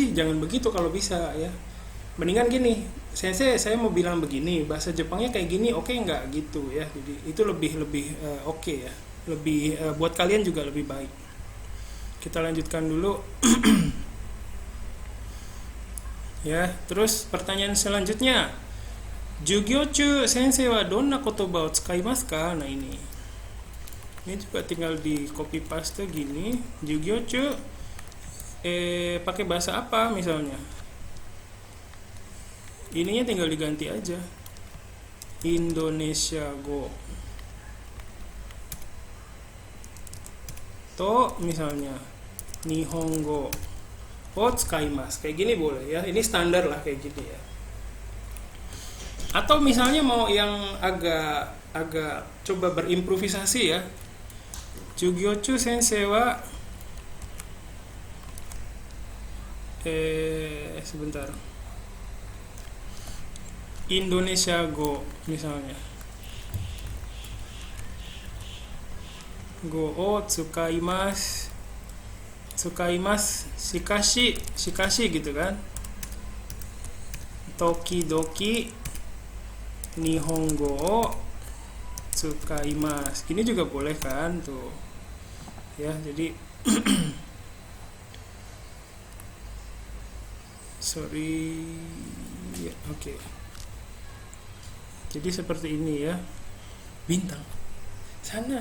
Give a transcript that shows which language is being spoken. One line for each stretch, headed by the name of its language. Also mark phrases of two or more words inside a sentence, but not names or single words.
Indonesian: Jangan begitu kalau bisa ya. Mendingan gini, saya mau bilang begini, bahasa Jepangnya kayak gini, oke nggak gitu ya. Jadi itu lebih lebih oke ya, lebih buat kalian juga lebih baik. Kita lanjutkan dulu. Ya, terus pertanyaan selanjutnya.
Japanese: 授業中先生はどんな言葉を使いますか?
Indonesian: Nah ini juga tinggal di copy paste gini. Jugyochu pakai bahasa apa misalnya? Ininya tinggal diganti aja.
Japanese: インドネシア語。と misalnya 日本語を使います.
Indonesian: Kayak gini boleh ya. Ini standar lah kayak gini ya. Atau misalnya mau yang agak coba berimprovisasi ya.
Japanese: 授業中先生は sebentar. インドネシア語 misalnya. 語を使います. 使いますしかし
Indonesian: gitu kan.
Japanese: 時々日本語を使います.
Indonesian: Gini juga boleh kan tuh. Ya, jadi sorry. Ya, oke. Jadi seperti ini ya. Bintang. Sana.